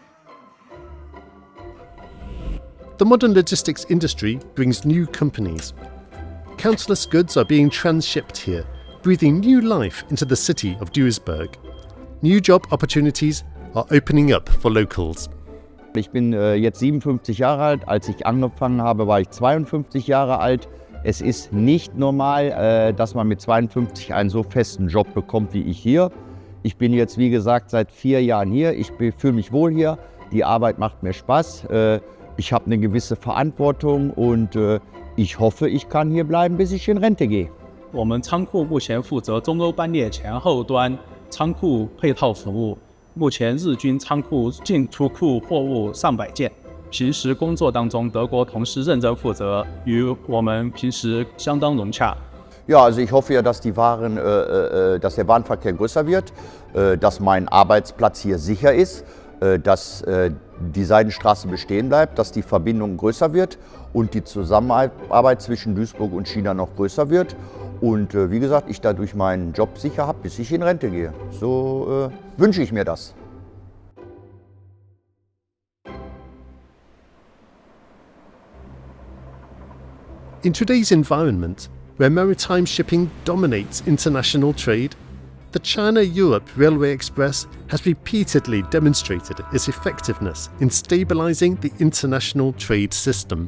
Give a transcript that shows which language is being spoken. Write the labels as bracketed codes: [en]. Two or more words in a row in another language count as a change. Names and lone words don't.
[en] The modern logistics industry brings new companies. Countless goods are being transshipped here, breathing new life into the city of Duisburg. New job opportunities are opening up for locals. [de] Ich bin jetzt 57 Jahre alt. Als ich angefangen habe, war ich 52 Jahre alt. Es ist nicht normal, dass man mit 52 einen so festen Job bekommt wie ich hier. Ich bin jetzt, wie gesagt, seit 4 Jahren hier. Ich fühle mich wohl hier. Die Arbeit macht mir Spaß. Ich habe eine gewisse Verantwortung und ich hoffe, ich kann hier bleiben, bis ich in Rente gehe. [zh] 我们仓库目前负责中欧班列前后端仓库配套服务。目前日均仓库进出库货物上百件。平时工作当中，德国同事认真负责，与我们平时相当融洽。 [de] Ja, also ich hoffe ja, dass der Warenverkehr größer wird, dass mein Arbeitsplatz hier sicher ist, dass die Seidenstraße bestehen bleibt, dass die Verbindung größer wird und die Zusammenarbeit zwischen Duisburg und China noch größer wird. Und wie gesagt, ich dadurch meinen Job sicher habe, bis ich in Rente gehe. So wünsche ich mir das. [en] In today's environment, where maritime shipping dominates international trade, the China-Europe Railway Express has repeatedly demonstrated its effectiveness in stabilizing the international trade system.